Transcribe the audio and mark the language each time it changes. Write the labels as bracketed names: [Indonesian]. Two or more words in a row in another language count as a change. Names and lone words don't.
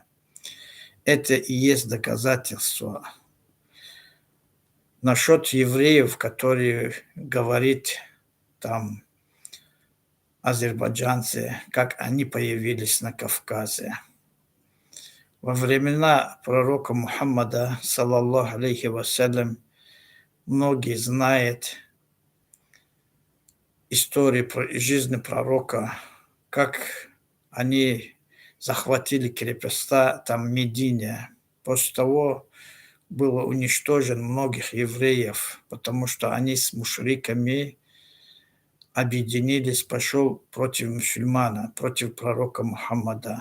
[Russian] Это и есть доказательство. Насчет евреев, которые говорит там азербайджанцы, как они появились на Кавказе. Во времена пророка Мухаммада, [Arabic] صلى الله عليه وسلم, [Russian] многие знают историю жизни пророка, как они захватили крепоста там Медине. После того было уничтожено многих евреев, потому что они с мушриками объединились, пошел против мусульмана, против пророка Мухаммада.